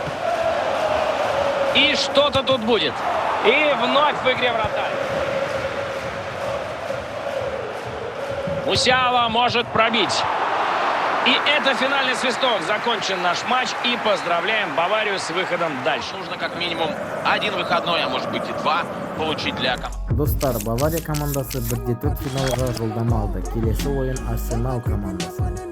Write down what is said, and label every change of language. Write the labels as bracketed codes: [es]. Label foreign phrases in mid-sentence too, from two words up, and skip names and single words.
[ru] И что-то тут будет. И вновь в игре вратарь. Мусиала может пробить. И это финальный свисток. Закончен наш матч. И поздравляем Баварию с выходом дальше. Нужно как минимум один выходной, а может быть и два, получить для команды. [kk] Достар, Бавария командасы 1-4 финалга жолдама алды. Келесі ойын Арсенал командасы.